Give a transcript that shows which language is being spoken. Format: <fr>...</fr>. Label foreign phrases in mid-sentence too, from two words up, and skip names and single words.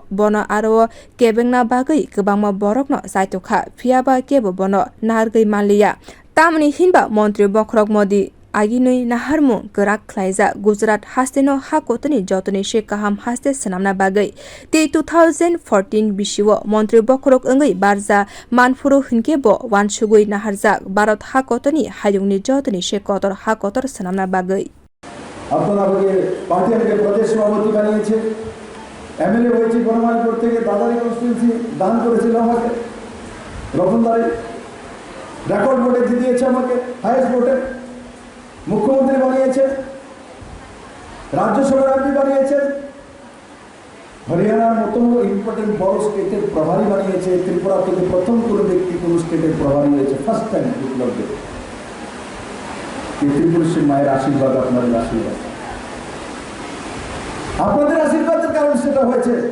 <trp>bono aro kebengna bagai kwbangma borokno saitokha phiaba kebo bono nargai manliya tamni hinba montri bokrok Modi aginui naharmu kwrak khlaija Gujarat hasteno hakotoni jotoni she kaham haste sanamna bagai te 2014 bishiwo montri bokrok engai barja manfuro hinke bo wansugui naharjak Bharat hakotoni hayungni jotoni she kotor hakotor sanamna bagai</trp> <bn>আপনারা আমাকে পার্টি আমাকে প্রদেশ সভাপতি বানিয়েছে এমএলএ হয়েছে গণমানপুর থেকে দাদারি কনস্টিটিউয়েন্সি দান করেছিল আমাকে রকমদারি রেকর্ড ভোটে জিতিয়েছে আমাকে</bn> <en>highest vote</en> <bn>মুখ্যমন্ত্রী বানিয়েছে রাজ্যসভার এমপি বানিয়েছে হরিয়ানার মতো ইম্পর্টেন্ট বড় স্টেটের প্রভারী বানিয়েছে ত্রিপুরা থেকে প্রথম কোনো ব্যক্তি কোনো স্টেটের প্রভারী হয়েছে</bn> <en>first time</en> <bn>বিপ্লবে ত্রিপুরের মায়ের আশীর্বাদ আপনাদের আশীর্বাদ আপনাদের আশীর্বাদের কারণে সেটা হয়েছে</bn>